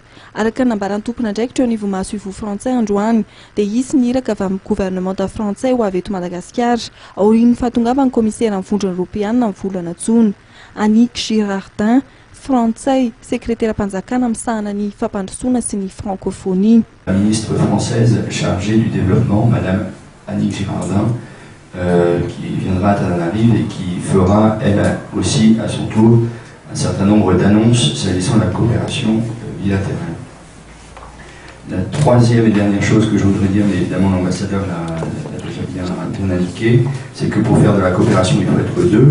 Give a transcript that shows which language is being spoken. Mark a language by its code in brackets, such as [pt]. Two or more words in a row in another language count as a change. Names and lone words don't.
[mg] Araka nambaran'ny tompon'andraikitra eo anivon-maso ivo frantsay androany dia isy niraka avy amin'ny gouvernement frantsay ho avy eto Madagasikara aorian'ny fahatongavan'ny commissaire amin'ny vondrona Europeanina amin'ny volana Jona. Annick Girardin, frantsay, sekretera-panjakana amin'ny sahana ny fampandrosoana sy ny francophonie. [fr] La ministre française chargée du développement, Madame Annick Girardin, qui viendra à Tananarive et qui fera, elle aussi, à son tour, un certain nombre d'annonces s'agissant de la coopération bilatérale. La troisième et dernière chose que je voudrais dire, mais évidemment l'ambassadeur l'a déjà bien indiqué, c'est que pour faire de la coopération, il faut être deux.